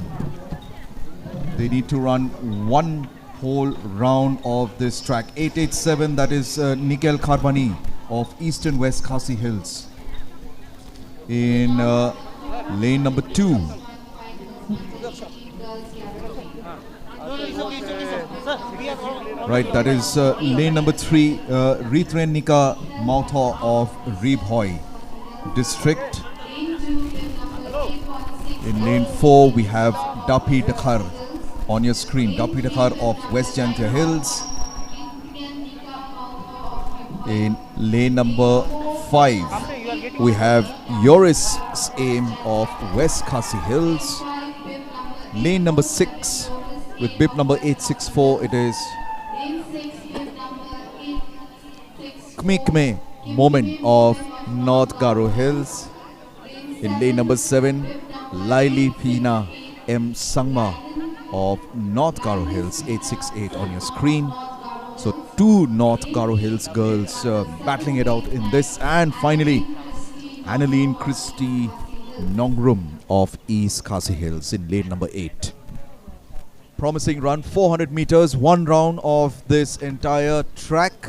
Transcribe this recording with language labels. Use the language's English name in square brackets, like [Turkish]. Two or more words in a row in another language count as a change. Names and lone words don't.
[English] They need to run one whole round of this track. 887, that is Nikhil Kharbani of Eastern West Khasi Hills in lane number 2. Right, that is lane number 3, Ritrenika Mautho of Ribhoi district. In lane 4, we have Dapi Dakhar on your screen. Dapi Dakhar of West Jantia Hills. In lane number 5, we have Yoris Aim of West Khasi Hills. Lane number 6, with bib number 864, it is Kme Moment of North Garo Hills. In lane number 7, Laili Pina M Sangma of North Garo Hills, 868 on your screen. So 2 North Garo Hills girls battling it out in this. And finally, Annaline Christie Nongrum of East Khasi Hills in lane number 8. Promising run, 400 meters, one round of this entire track.